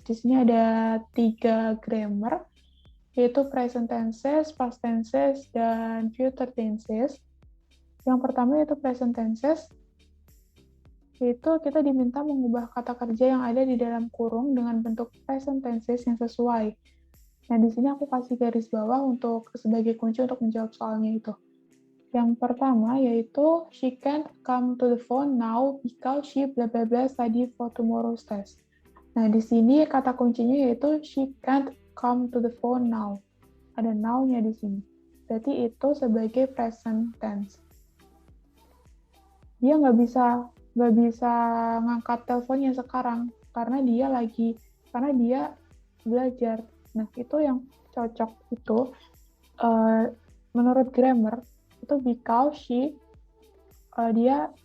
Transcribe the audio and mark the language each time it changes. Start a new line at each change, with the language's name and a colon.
Indonesian: Di sini ada 3 grammar, yaitu present tenses, past tenses, dan future tenses. Yang pertama yaitu present tenses, yaitu kita diminta mengubah kata kerja yang ada di dalam kurung dengan bentuk present tenses yang sesuai. Nah, di sini aku kasih garis bawah untuk sebagai kunci untuk menjawab soalnya itu. Yang pertama yaitu
English: she can't come to the phone now because she bla bla bla study for tomorrow's test.
Indonesian: Nah, di sini kata kuncinya yaitu
English: she can't come to the phone now.
Indonesian: Ada now-nya di sini. Berarti itu sebagai present tense. Dia nggak bisa ngangkat teleponnya sekarang karena dia belajar. Nah, itu yang cocok itu menurut grammar itu because dia